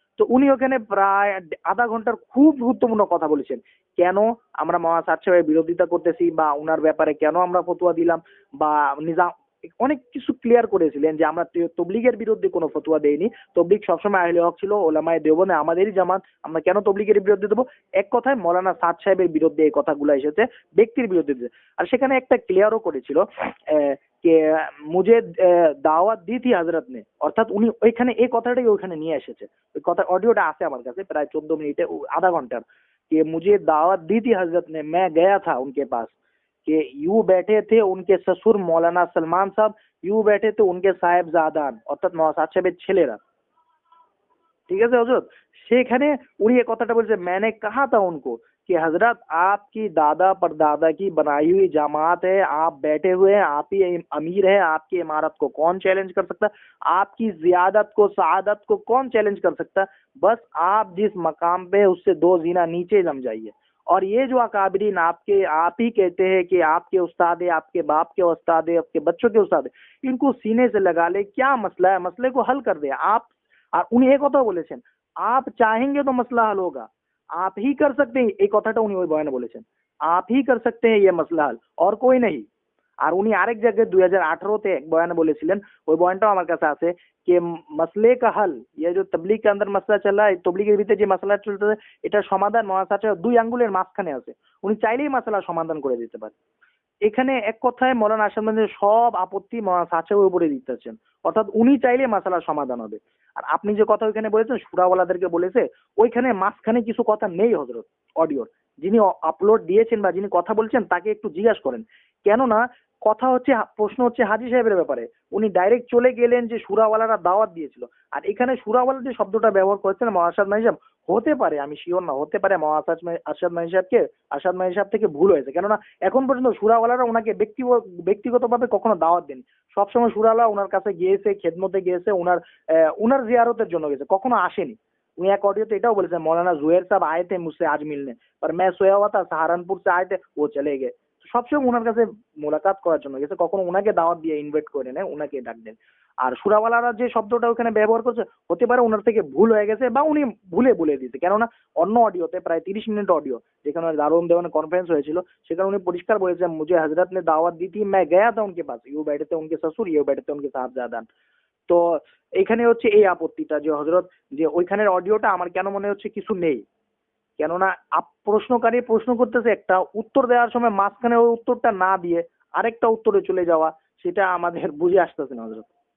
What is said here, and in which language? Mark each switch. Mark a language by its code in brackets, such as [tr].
[bn] তো উনি ওখানে প্রায় আধা ঘন্টার খুব গুরুত্বপূর্ণ কথা বলেছেন, কেন আমরা মৌলানা সাদ সাহেবের বিরোধিতা করতেছি বা উনার ব্যাপারে কেন আমরা ফতোয়া দিলাম, বা নিজাম অনেক কিছু ক্লিয়ার করেছিলেন যে আমরা তবলিগের বিরুদ্ধে কোনো ফতোয়া দেইনি, তবলিগ সবসময় আহলে হক ছিল, ওলামায়ে দেওবন্দে আমাদেরই জামাত, আমরা কেন তবলিগের বিরুদ্ধে দেবো? এক কথায় মৌলানা সাদ সাহেবের বিরুদ্ধে এই কথাগুলো এসেছে, ব্যক্তির বিরুদ্ধে। আর সেখানে একটা ক্লিয়ারও করেছিল যে [hi] মুঝে দাওয়াত দি থি হযরত ने, [bn] অর্থাৎ উনি ওইখানে এই কথাটাই ওইখানে নিয়ে এসেছে। ওই কথা অডিওটা আছে আমার কাছে প্রায় 14 মিনিটে, আধা ঘন্টার, [hi] कि मुझे दावत दी थी हजरत ने, मैं गया था उनके पास, कि यूं बैठे थे उनके ससुर मौलाना सलमान साहब, यूं बैठे थे उनके साहेबजादान, [bn] অর্থাৎ মৌলানা সাদ সাহেবের ছেলেরা। ঠিক আছে হজরত, সেখানে উনি এই কথাটা বলছে, [hi] मैंने कहा था उनको कि हजरत आपकी दादा परदादा की बनाई हुई जमात है, आप बैठे हुए हैं, आप ही अमीर है, आपकी इमारत को कौन चैलेंज कर सकता है, आपकी जियादत को सआदत को कौन चैलेंज कर सकता है, बस आप जिस मकाम पे उससे 2 जीना नीचे जम जाइए। और ये जो अकाबरीन आपके आप ही कहते हैं कि आपके उस्ताद है, आपके बाप के उस्ताद है, आपके बच्चों के उस्ताद है, इनको सीने से लगा ले, क्या मसला है, मसले को हल कर दे आप। [bn] আর উনি এই কথা বলেছেন, [hi] आप चाहेंगे तो मसला हल होगा, आप ही कर सकते हैं, [bn] এই কথাটা উনি ওই বয়ানে বলেছেন, [hi] आप ही कर सकते हैं ये मसला हल, और कोई नहीं। [bn] আর উনি আরেক জায়গায় 2018-তে এক বয়ানে বলেছিলেন, ওই বয়ানটাও আমার কাছে আছে, [hi] कि मसले का हल, ये जो तबलीग के अंदर मसला चल रहा है, [bn] তবলিগের ভিতরে যে মাসলা চলতেছে, এটার সমাধান মহাসাচের 2 আঙ্গুলের মাঝখানে আছে, উনি চাইলেই মাসলা সমাধান করে দিতে পারে। এখানে এক কথায় মৌলানা আরশাদ মাদানী সব আপত্তি মৌলানা সাদ সাহেবের উপরে দিতেছেন, অর্থাৎ উনি চাইলে মাসালার সমাধান হবে। আর আপনি যে কথা ওইখানে বলেছেন সুরাওয়ালাদেরকে বলেছে, ওইখানে মাঝখানে কিছু কথা নেই হজরত অডিওর। যিনি আপলোড দিয়েছেন বা যিনি কথা বলছেন তাকে একটু জিজ্ঞাসা করেন। কেননা কথা হচ্ছে, প্রশ্ন হচ্ছে হাজী সাহেবের ব্যাপারে, উনি ডাইরেক্ট চলে গেলেন যে সুরাওয়ালারা দাওয়াত দিয়েছিল। আর এখানে সুরাওয়ালা যে শব্দটা ব্যবহার করেছেন মৌলানা আরশাদ মাদানী সাহেব, হতে পারে, আমি শিওর না, হতে পারে মৌলানা আরশাদ মাদানী সাহেবকে, আরশাদ মাদানী সাহেব থেকে ভুল হয়েছে। কেননা এখন পর্যন্ত সুরাওয়ালারা ওনাকে ব্যক্তিগতভাবে কখনো দাওয়াত দেন। সবসময় সুরাওয়ালা ওনার কাছে গিয়েছে, খেদমতে গিয়েছে, উনার জিয়ারতের জন্য গেছে, কখনো আসেনি। উনি এক অডিওতে এটাও বলেছেন, [hi] মৌলানা জুয়ের সাহেব आए थे मुझसे आज मिलने पर मैं सोया हुआ था, सहारनपुर से आए थे वो चले गए। [bn] সবসময় ওনার কাছে মোলাকাত করার জন্য গেছে, কখনো ওনাকে দাওয়াত দিয়ে ইনভাইট করে নেয়, ওনাকে ডাক দেন। আর সুরাওয়ালারা যে শব্দটা ওখানে ব্যবহার করছে, হতে পারে ওনার থেকে ভুল হয়ে গেছে বা উনি ভুলে বলে দিয়েছে। কেননা অন্য অডিওতে প্রায় 30 মিনিট অডিও যেখানে দারুল দেওয়ানের কনফারেন্স হয়েছিল, সেখানে উনি পরিষ্কার বলেছেন, [hi] মুझे हजरत ने दावत दी थी, मैं गया था उनके पास, यूं बैठे थे उनके ससुर, ये बैठे थे उनके साहबजादान। [bn] তো এখানে হচ্ছে এই আপত্তিটা যে হজরত, যে ওইখানের অডিওটা আমার কেন মনে হচ্ছে কিছু নেই। কেননা প্রশ্নকারী প্রশ্ন করতেছে একটা, উত্তর দেওয়ার সময় মাঝখানে ওই উত্তরটা না দিয়ে আরেকটা উত্তরে চলে যাওয়া, সেটা আমাদের বুঝে আসতেছে না হজরত।